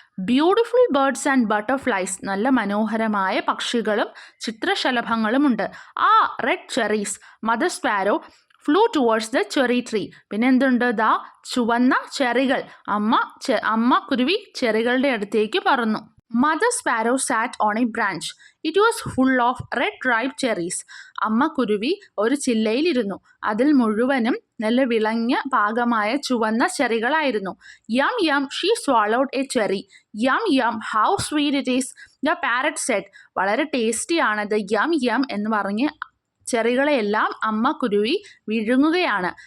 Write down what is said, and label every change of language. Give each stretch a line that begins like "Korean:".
English: Beautiful birds and butterflies.
Malayalam: നല്ല മനോഹരമായ പക്ഷികളും ചിത്രശലഭങ്ങളുമുണ്ട്.
English: ആ red cherries. Mother sparrow flew towards the cherry tree.
Malayalam: പിന്നെ എന്തുണ്ട്? ദാ ചുവന്ന ചെറികൾ. അമ്മ കുരുവി ചെറികളുടെ അടുത്തേക്ക് പറന്നു.
English: Mother sparrow sat on a branch. It was full of red ripe cherries.
Malayalam: അമ്മ കുരുവി ഒരു ചില്ലയിലിരുന്നു. അതിൽ മുഴുവനും നല്ല വിളഞ്ഞ പാകമായ ചുവന്ന ചെറികളായിരുന്നു.
English: Yum yum, she swallowed a cherry. Yum yum, how sweet it is, the parrot said.
Malayalam: വളരെ ടേസ്റ്റിയാണത്. യം എന്ന് പറഞ്ഞ് ചെറികളെയെല്ലാം അമ്മ കുരുവി വിഴുങ്ങുകയാണ്.